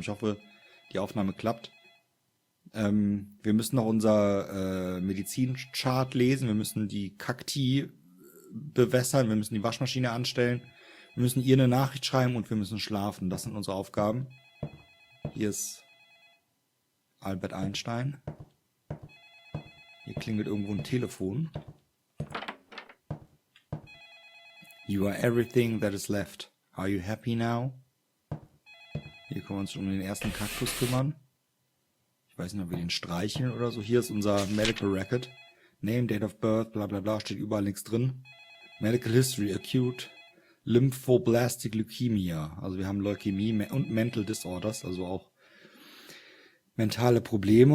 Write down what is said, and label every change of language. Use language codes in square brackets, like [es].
[de] Ich hoffe, die Aufnahme klappt. Wir müssen noch unser Medizinchart lesen. Wir müssen die Cacti bewässern. Wir müssen die Waschmaschine anstellen. Wir müssen ihr eine Nachricht schreiben und wir müssen schlafen. Das sind unsere Aufgaben. Hier ist Albert Einstein. Hier klingelt irgendwo ein Telefon. [en] You are everything that is left. Are you happy now? [de] Hier können wir uns um den ersten Kaktus kümmern. Ich weiß nicht, ob wir den streicheln oder so. Hier ist unser Medical Record. Name, Date of Birth, bla bla bla, steht überall nichts drin. [en] Medical History, Acute Lymphoblastic Leukemia. [de] Also wir haben Leukämie und Mental Disorders, also auch mentale Probleme.